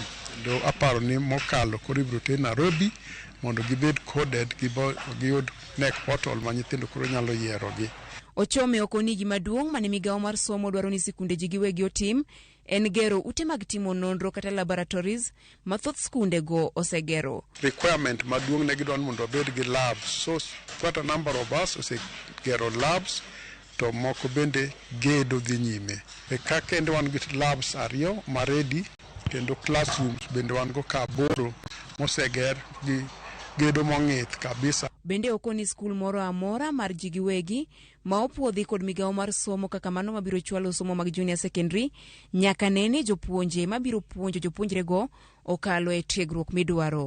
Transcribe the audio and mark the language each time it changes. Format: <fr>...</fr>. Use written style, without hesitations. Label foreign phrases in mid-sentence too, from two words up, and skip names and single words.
<luo>Do aparo ni mokalo koro ibiro ter Nairobi mondo gibed coded giyud nek portal ma nyithindo koro nyalo yierogi. Ochome okoni gima duong' mane migao mar somo dwaro ni sikunde ji giwegi otim en gero ute mag timo nonro kata laboratories mathoth sikunde go osegero. Requirement maduong' ne gidwaro mondo obed gi labs.</luo> <en>So quite a number of us</en> <luo>osegero labs to moko bende gedo dhi nyime. Ka kendo wan gi labs ariyo ma ready kendo classrooms bende wan go ka boro moseger gi gedo mong'ith kabisa. Bende okoni skul moro amora mar ji giwegi ma opuodhi kod migao mar somo kaka mano mabiro chwalo somo mag</luo> <en>junior secondary</en> <luo>nyaka nene jopuonje mabiro puonjo jopuonjre go okalo e tiegruok midwaro.</luo>